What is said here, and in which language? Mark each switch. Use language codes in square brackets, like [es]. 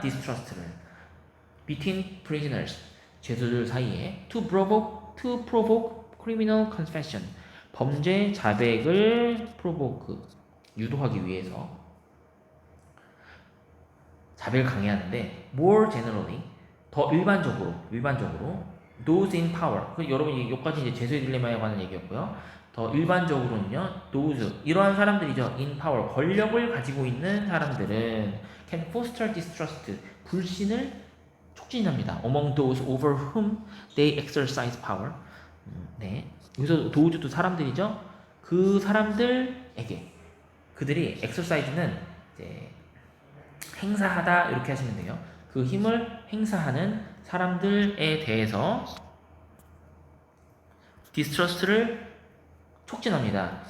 [ko] distrust를 [en] between prisoners [ko] 죄수들 사이에 [en] to provoke criminal confession [ko] 범죄 자백을 유도하기 위해서 자백을 강요하는데 [en] more generally [ko] 더 일반적으로 [en] those in power [ko] 여러분 여기까지 이제 죄수의 딜레마에 관한 얘기였고요. 더 일반적으로는요 those 이러한 사람들이죠. [en] in power [ko] 권력을 가지고 있는 사람들은 [en] can foster distrust [ko] 불신을 촉진합니다. [en] among those over whom they exercise power [ko] 네 여기서 those도 사람들이죠. 그 사람들에게 그들이 exercise는 이제 행사하다 이렇게 하시면 돼요. 그 힘을 행사하는 사람들에 대해서 distrust를 촉진합니다.